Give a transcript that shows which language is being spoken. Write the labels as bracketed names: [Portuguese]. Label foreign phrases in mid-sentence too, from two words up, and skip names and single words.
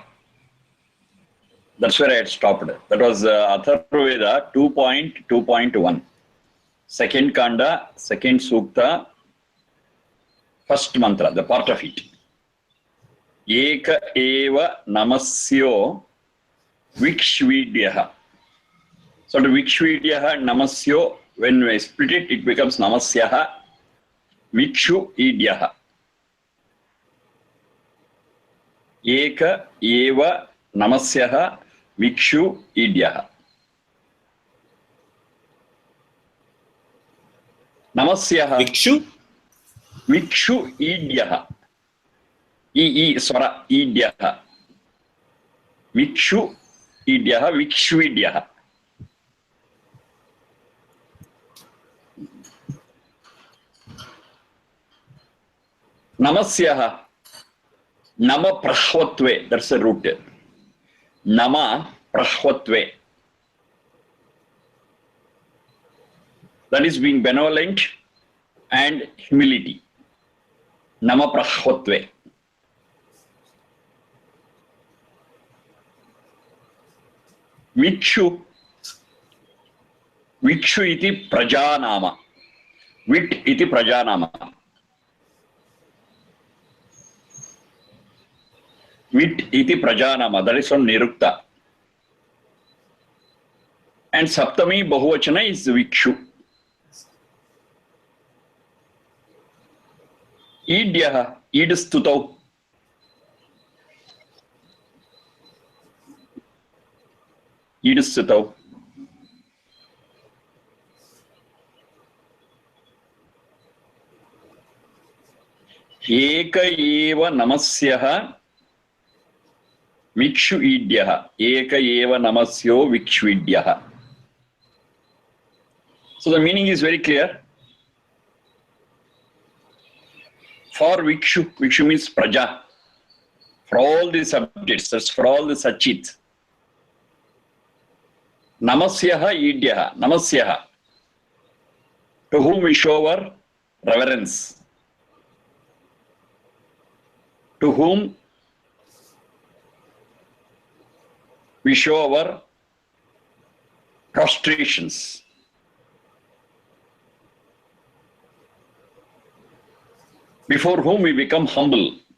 [English] That's where I had stopped. That was Atharva Veda 2.2.1. Second Kanda, second Sukta, first mantra, the part of it. [Sanskrit] एक एव नमस्यो विक्ष्वीड्यः. [English] So the [Sanskrit] विक्ष्वीड्यः नमस्यो, [English] when we split it, it becomes [Sanskrit] नमस्यः विक्ष्वीड्यः. एक एव नमस्यः विक्ष्वीड्यः. नमस्यः विक्ष्वीड्यः. स्वर ईड्यः. विक्ष्वीड्यः विक्ष्वीड्यः. Namasyaha. नम प्रह्वत्वे. [English] That's the root. [Sanskrit] नम प्रह्वत्वे. [English] That is being benevolent and humility. [Sanskrit] नम प्रह्वत्वे. विक्षु. विक्षु इति प्रजानाम. विट् इति प्रजानाम. विट् इति प्रजानाम. [English] That is from Nirukta. And [Sanskrit] सप्तमी बहुवचन [English] is Vikshu. [Sanskrit] Idyaha. ईड् स्तुतौ. ईड् स्तुतौ. एक एव नमस्यः विक्ष्वीड्यः. एक एव नमस्यो विक्ष्वीड्यः. [English] So the meaning is very clear. For Vikshu, Vikshu means Praja. For all the subjects, that's for all the satchits. [Sanskrit] नमस्यः ईड्यः. नमस्यः. [English] To whom we show our reverence. To whom we show our prostrations. Before whom we become humble.